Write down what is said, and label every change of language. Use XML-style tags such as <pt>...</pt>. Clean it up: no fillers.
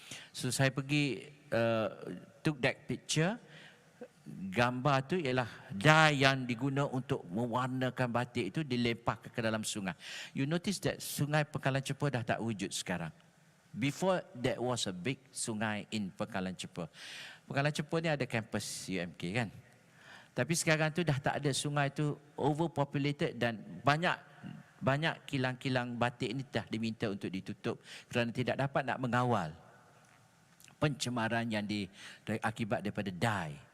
<en>So</en> <ms>saya pergi</ms> <en>took that picture.</en> <ms>Gambar tu ialah dye yang diguna untuk mewarnakan batik itu dilemparkan ke dalam sungai.</ms> <en>You notice that</en> <ms>sungai Pangkalan Cepa dah tak wujud sekarang.</ms> <en>Before that was a big sungai in Pangkalan Cepa.</en> <ms>Pangkalan Cepa ni ada kampus UMK kan. Tapi sekarang tu dah tak ada, sungai tu overpopulated dan banyak kilang-kilang batik ni dah diminta untuk ditutup kerana tidak dapat nak mengawal pencemaran yang akibat daripada dye.</ms>